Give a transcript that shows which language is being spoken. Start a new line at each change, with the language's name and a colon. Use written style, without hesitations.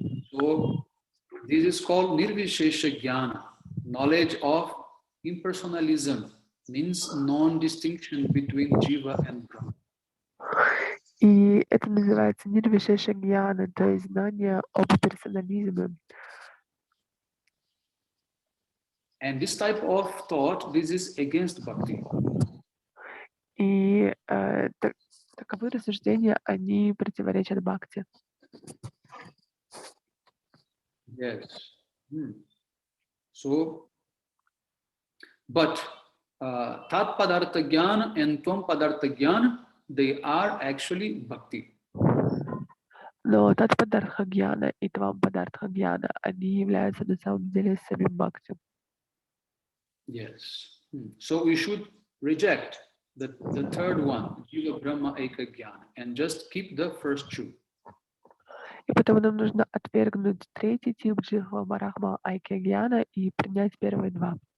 English: So this is called Nirvishesha Jnana, knowledge of impersonalism, means non-distinction between Jiva and Brahma.
Russian: И это называется нирвишеша гьяна, то есть знание об персонализме.
English: And this type of thought, this is against bhakti.
Russian: И таковы рассуждения, они противоречат бхакти.
English: Yes. So, but Tat Padartha Jnana and Tvam Padartha Jnana, they are actually bhakti.
Russian: Но татпадарха гьяна и твампадарха гьяна, они являются на самом деле самим бхакти.
English: Yes. So we should reject the third one, Jiva Brahma Eka Jnana, and just keep the first two.
Russian: И потому нам нужно отвергнуть третий тип джихва барахма айкья гьяна и принять первые два.